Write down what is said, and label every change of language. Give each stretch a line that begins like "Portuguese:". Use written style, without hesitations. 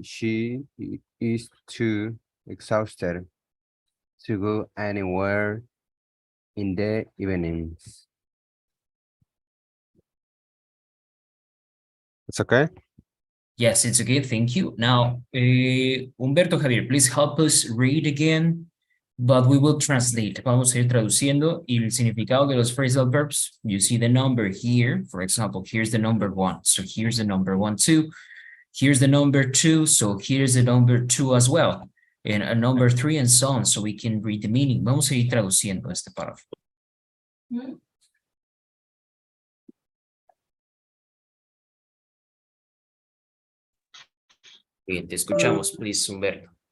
English: She is too exhausted to go anywhere in the evenings. It's okay? Yes, it's okay, thank you. Now, Humberto Javier, please help us read again, but we will translate.
Spanish: Vamos a ir traduciendo y el significado de los phrasal verbs.
English: You see the number here, for example, here's the number 1. So here's the number 1, 2. Here's the number 2, so here's the number 2 as well. And a number 3 and so on, so we can read the meaning.
Spanish: Vamos a ir traduciendo este párrafo. Bien, te escuchamos, please, Humberto.